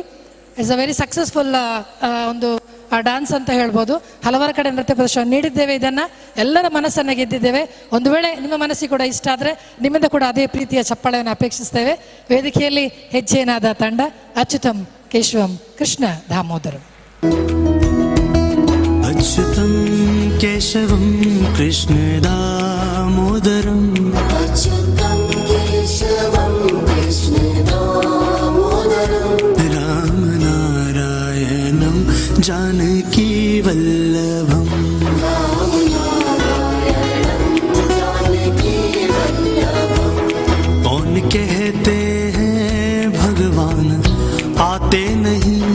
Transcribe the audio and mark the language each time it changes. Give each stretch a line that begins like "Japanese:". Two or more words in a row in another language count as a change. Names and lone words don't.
English: It's a very successful
Kannada: ಒಂದು ಡ್ಯಾನ್ಸ್ ಅಂತ ಹೇಳ್ಬೋದು. ಹಲವಾರು ಕಡೆ ನೃತ್ಯ ಪ್ರದರ್ಶನ ನೀಡಿದ್ದೇವೆ. ಇದನ್ನು ಎಲ್ಲರ ಮನಸ್ಸನ್ನು ಗೆದ್ದಿದ್ದೇವೆ. ಒಂದು ವೇಳೆ ನಿಮ್ಮ ಮನಸ್ಸಿಗೆ ಕೂಡ ಇಷ್ಟ ಆದರೆ ನಿಮ್ಮಿಂದ ಕೂಡ ಅದೇ ಪ್ರೀತಿಯ ಚಪ್ಪಾಳೆಯನ್ನು ಅಪೇಕ್ಷಿಸ್ತೇವೆ. ವೇದಿಕೆಯಲ್ಲಿ ಹೆಜ್ಜೆನಾದ ತಂಡ ಅಚ್ಯುತಂ ಕೇಶವಂ ಕೃಷ್ಣ ದಾಮೋದರಂ.
Sanskrit: अच्युतं केशवं कृष्ण दामोदरं अच्युतं केशवं कृष्ण दामोदरं रामनारायणं जानकी वल्लभं
Hindi: कौन कहते हैं भगवान आते नहीं,